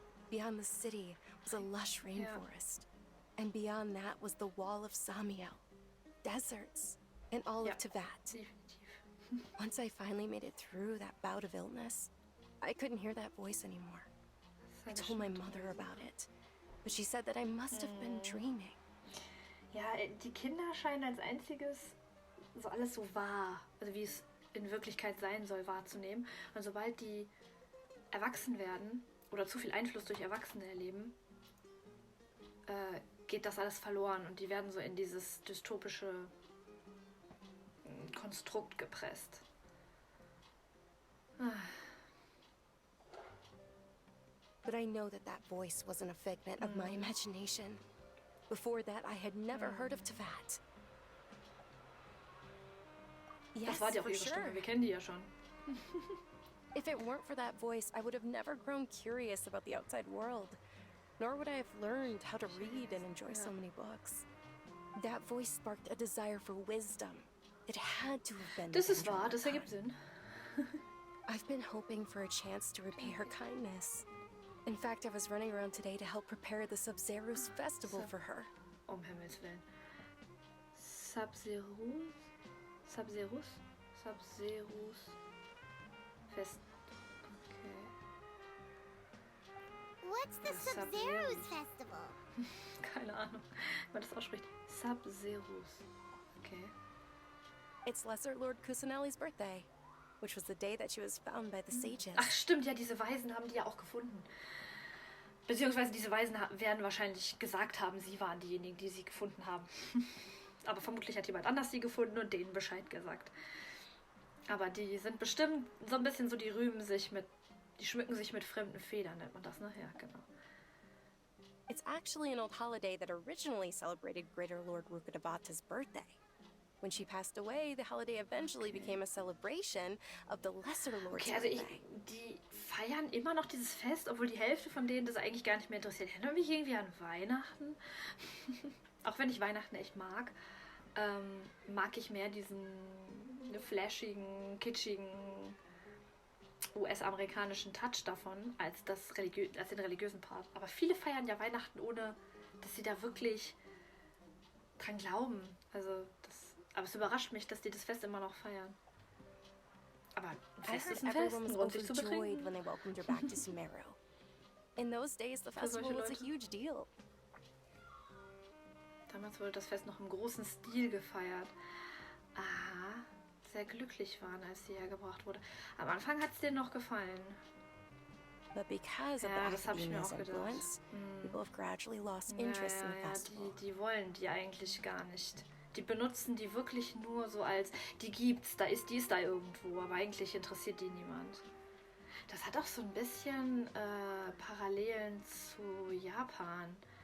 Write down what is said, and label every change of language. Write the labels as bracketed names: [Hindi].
[English] Beyond the city was a lush rainforest. And beyond that was the wall of Samiel, deserts, and all of Teyvat. Once I finally made it through that bout of illness, I couldn't hear that voice anymore. I told my mother about it, but she said that I must have been dreaming. [German] Ja, die Kinder scheinen als einziges so alles so wahr, also wie es in Wirklichkeit sein soll, wahrzunehmen. Und sobald die erwachsen werden oder zu viel Einfluss durch Erwachsene erleben, geht das alles verloren und die werden so in dieses dystopische Konstrukt gepresst. [English] But I know that that voice wasn't a figment of my imagination. Before that, I had never heard of Teyvat. Yes, [German] Das war ja auch ihre Stimme, wir kennen die ja schon. [English] If it weren't for that voice, I would have never grown curious about the outside world. Nor would I have learned how to read and enjoy so many books. That voice sparked a desire for wisdom. It had to have been. [German] Das ist wahr, das ergibt Sinn. [English] I've been hoping for a chance to repay her kindness. In fact, I was running around today to help prepare the Sub-Zero's festival for her. [German] Himmels Willen. Sub-Zero's Fest. Okay. [English] What's the Sub-Zero's festival? [German] Keine Ahnung, wie man das ausspricht. Sub-Zero's. Okay. [English] It's Lesser Lord Kusanali's birthday, which was the day that she was found by the sages. [German] Ach stimmt, ja, diese Weisen haben die ja auch gefunden. Beziehungsweise diese Weisen werden wahrscheinlich gesagt haben, sie waren diejenigen, die sie gefunden haben. Aber vermutlich hat jemand anders sie gefunden und denen Bescheid gesagt. Aber die sind bestimmt so ein bisschen so, die schmücken sich mit fremden Federn, nennt man das, ne? Ja, genau. [English] It's actually an old holiday that originally celebrated Greater Lord Rukkhadevata's birthday. When she passed away, the holiday eventually became a celebration of the Lesser Lord's birthday. [German] Die feiern immer noch dieses Fest, obwohl die Hälfte von denen das eigentlich gar nicht mehr interessiert. Ich erinnere mich irgendwie an Weihnachten. Auch wenn ich Weihnachten echt mag, mag ich mehr diesen flashigen, kitschigen US-amerikanischen Touch davon, als den religiösen Part. Aber viele feiern ja Weihnachten, ohne dass sie da wirklich dran glauben. Aber es überrascht mich, dass die das Fest immer noch feiern. Aber ein Fest ist ein Fest, ein Grund, sich zu betrinken. [English] When they welcomed her back to Sumeru. In those days, the festival was a huge deal. [German] Damals wurde das Fest noch im großen Stil gefeiert. Aha, sehr glücklich waren, als sie hergebracht wurde. Am Anfang hat es dir noch gefallen. [English] But because of [German] das habe ich mir auch gedacht. [English] people have gradually lost interest in the festival. [German] Die wollen die eigentlich gar nicht. Die benutzen die wirklich nur so als, die gibt's, die ist da irgendwo, aber eigentlich interessiert die niemand. Das hat auch so ein bisschen Parallelen zu Japan.